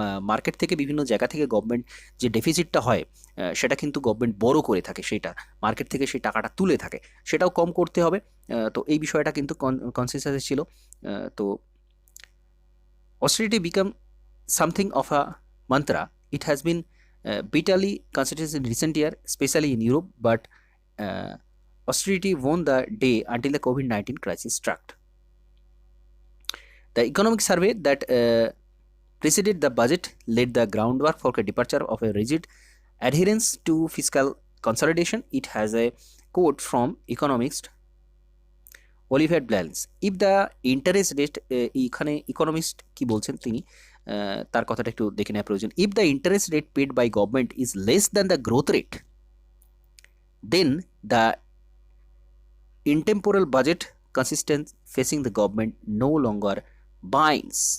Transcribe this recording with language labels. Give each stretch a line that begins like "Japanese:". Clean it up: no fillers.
Bangla: Market থেকে বিভিন্ন জায়গা থেকে গভর্নমেন্ট যে ডেফিসিটটা হয় সেটা কিন্তু গভর্নমেন্ট বড় করে থাকে, সেটা মার্কেট থেকে সেই টাকাটা তুলে থাকে, সেটাও কম করতে হবে। তো এই বিষয়টা কিন্তু কনসেনসাসে ছিল। তো
English: Austerity became something of a mantra. It has been bitterly considered in recent year, especially in Europe, but austerity won the day until the COVID-19 crisis struck. The economic survey that preceded the budget laid the groundwork for a departure of a rigid adherence to fiscal consolidation. It has a quote from economist Oliver Blans. If the interest rate,
Bangla: এখানে economist কি বলছেন তিনি, তার কথাটা একটু দেখে নেওয়া প্রয়োজন।
English: If the interest rate paid by government is less than the growth rate, then the intertemporal budget consistent facing the government no longer binds.